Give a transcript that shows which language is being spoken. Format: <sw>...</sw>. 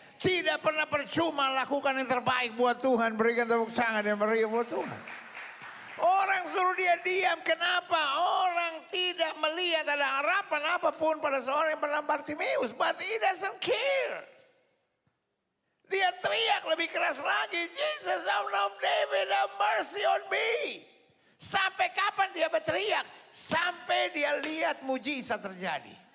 <id>Tidak pernah percuma lakukan yang terbaik buat Tuhan. Berikan tepuk tangan yang meriah buat Tuhan. Orang suruh dia diam, kenapa? Orang tidak melihat ada harapan apapun pada seorang yang bernama Bartimius.</id> <en>But he doesn't care.</en> <id>Dia teriak lebih keras lagi.</id> <en>Jesus son of David, have mercy on me.</en> <id>Sampai kapan dia berteriak? Sampai dia lihat mujizat terjadi.</id>